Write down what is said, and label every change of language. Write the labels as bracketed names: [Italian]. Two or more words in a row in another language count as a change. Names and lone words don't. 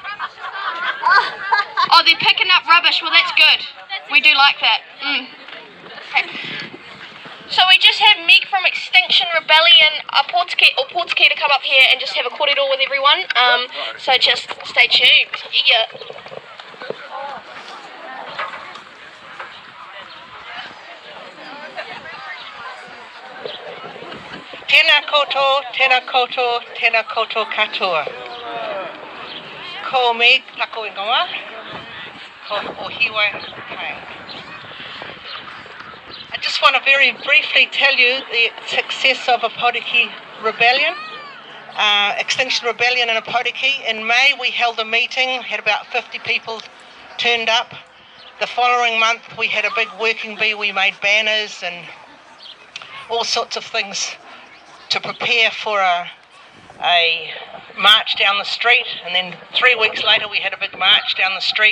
[English] Oh, they're picking up rubbish. Well, that's good. We do like that. Okay. So we just had Meg from Extinction Rebellion, Ōpōtiki to come up here and just have a korero with everyone. So just stay tuned. Yeah. [Māori] Tēnā koutou, tēnā koutou, tēnā koutou katoa. Ko Meg, lako ingoa. Ko Ohiwa Kai. [English] I just want to very briefly tell you the success of Ōpōtiki Rebellion, Extinction Rebellion in Ōpōtiki. In May we held a meeting, had about 50 people turned up. The following month we had a big working bee, we made banners and all sorts of things to prepare for a march down the street, and then 3 weeks later we had a big march down the street.